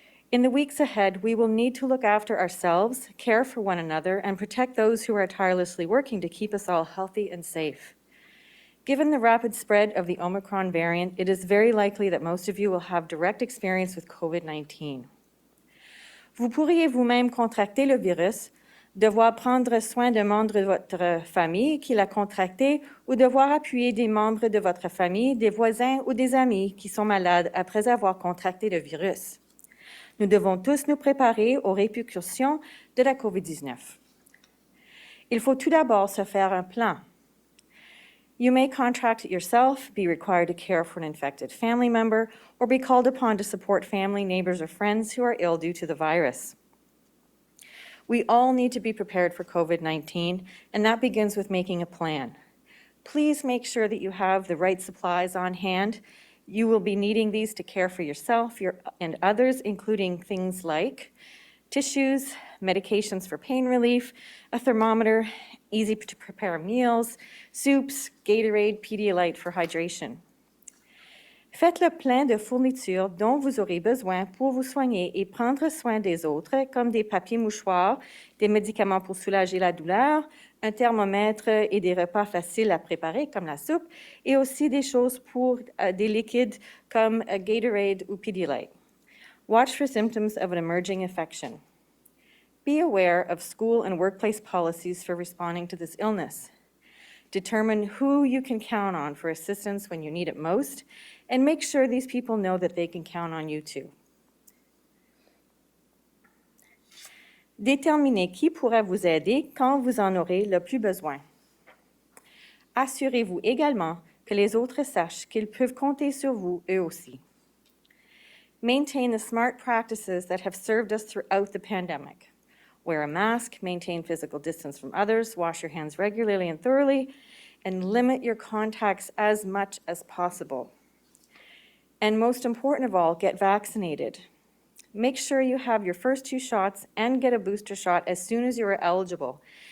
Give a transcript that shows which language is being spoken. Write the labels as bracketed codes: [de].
[en] In the weeks ahead, we will need to look after ourselves, care for one another, and protect those who are tirelessly working to keep us all healthy and safe. Given the rapid spread of the Omicron variant, it is very likely that most of you will have direct experience with COVID-19. [fr] Vous pourriez vous-même contracter le virus, devoir prendre soin d'un membre de votre famille qui l'a contracté ou devoir appuyer des membres de votre famille, des voisins ou des amis qui sont malades après avoir contracté le virus. Nous devons tous nous préparer aux répercussions de la COVID-19. Il faut tout d'abord se faire un plan. [en] You may contract it yourself, be required to care for an infected family member, or be called upon to support family, neighbors, or friends who are ill due to the virus. We all need to be prepared for COVID-19, and that begins with making a plan. Please make sure that you have the right supplies on hand. You will be needing these to care for yourself and others, including things like tissues, medications for pain relief, a thermometer, easy-to-prepare meals, soups, Gatorade, Pedialyte for hydration. [fr] Faites le plein de fournitures dont vous aurez besoin pour vous soigner et prendre soin des autres, comme des papiers mouchoirs, des médicaments pour soulager la douleur, un thermomètre et des repas faciles à préparer, comme la soupe, et aussi des choses pour des liquides comme Gatorade ou Pedialyte. [en] Watch for symptoms of an emerging infection. Be aware of school and workplace policies for responding to this illness. Determine who you can count on for assistance when you need it most, and make sure these people know that they can count on you too. [fr] Déterminez qui pourra vous aider quand vous en aurez le plus besoin. Assurez-vous également que les autres sachent qu'ils peuvent compter sur vous eux aussi. [en] Maintain the smart practices that have served us throughout the pandemic. Wear a mask, maintain physical distance from others, wash your hands regularly and thoroughly, and limit your contacts as much as possible. And most important of all, get vaccinated. Make sure you have your first 2 shots and get a booster shot as soon as you are eligible.